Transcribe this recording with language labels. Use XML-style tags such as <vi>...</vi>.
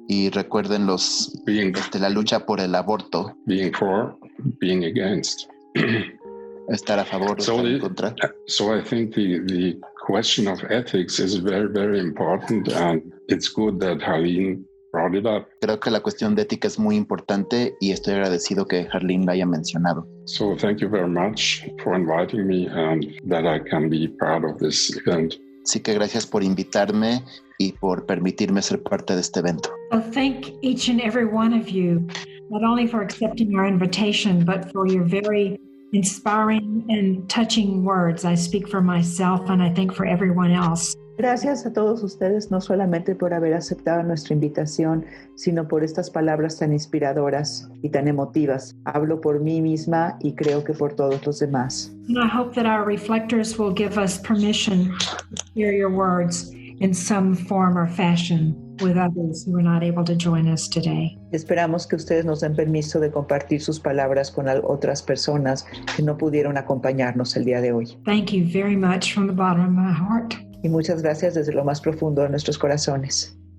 <es>Y recuerden la lucha por el aborto.</es> <en>Being for, being against.</en> <es>Estar a favor, estar en contra.</es> <en>So I think the question of ethics is very, very important, and it's good that Harleen brought it up.</en> <es>Creo que la cuestión de ética es muy importante y estoy agradecido que Harleen la haya mencionado.</es> <en>So thank you very much for inviting me and that I can be part of this event.</en> <es>Así que gracias por invitarme y por permitirme ser parte de este evento.</es> <en>So thank each and every one of you, not only for accepting our invitation, but for your very inspiring and touching words. I speak for myself and I think for everyone else.</en> <es>Gracias a todos ustedes, no solamente por haber aceptado nuestra invitación, sino por estas palabras tan inspiradoras y tan emotivas. Hablo por mí misma y creo que por todos los demás.</es> <en>And I hope that our reflectors will give us permission to hear your words in some form or fashion with others who are not able to join us today.</en> <es>Esperamos que ustedes nos den permiso de compartir sus palabras con otras personas que no pudieron acompañarnos el día de hoy.</es> <en>Thank you very much from the bottom of my heart.</en> <es>Y muchas gracias desde lo más profundo de nuestros corazones.</es>